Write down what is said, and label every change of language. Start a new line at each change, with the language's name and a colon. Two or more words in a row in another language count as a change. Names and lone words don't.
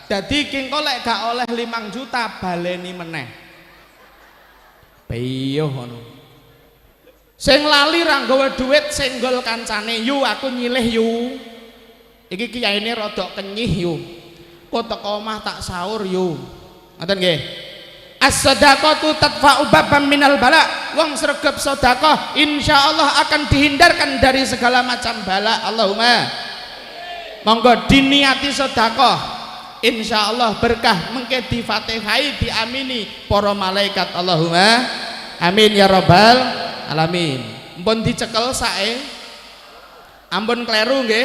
Javanese: Dadi ki engko lek gak oleh 5 juta baleni meneh. Piye ngono. Sing lali ra nggawa dhuwit senggol kancane, yu aku nyilih yu. Iki kiyaine rada kenyih yu. Kok teko omah tak sahur yu. Ngoten nggih.
Arabic: الصدقة تدفع بابا من البلاء.
Javanese: Wong sregep sedekah
Indonesian: insyaallah akan dihindarkan dari segala macam bala. Allahumma.
Javanese: Monggo diniati sedekah. Insyaallah berkah mengke di Fatihai diamini para malaikat.
Arabic: اللهم آمين يا رب العالمين.
Javanese: Ampun dicekel sae. Ampun kleru nggih.